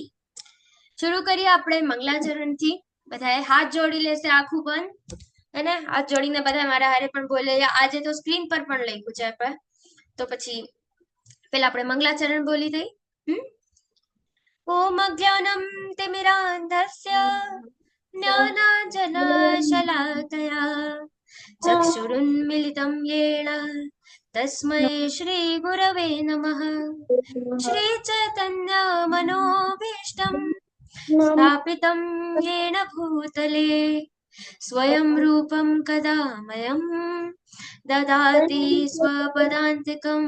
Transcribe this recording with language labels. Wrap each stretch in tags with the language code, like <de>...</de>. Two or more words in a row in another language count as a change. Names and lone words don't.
<gu>શરૂ કરીએ આપણે મંગલાચરણથી. બધાએ હાથ જોડી લેશે, આખું બંધ અને હાથ જોડીને બધા મારા હારે પણ બોલે. આજે તો સ્ક્રીન પર પણ લખ્યું છે આપણે, તો પછી પેલા આપણે મંગલાચરણ બોલી દઈ.</gu> <sa>ओम अज्ञानम तिमिरांधस्य ज्ञानाञ्जनशलाकया चक्षुरुन्मिलितं येन तस्मै श्रीगुरवे नमः. श्रीचैतन्यमनोभीष्टं स्थापितं येन भूतले स्वयं रूपं कदा मह्यं ददाति स्वपदान्तिकम्.</sa>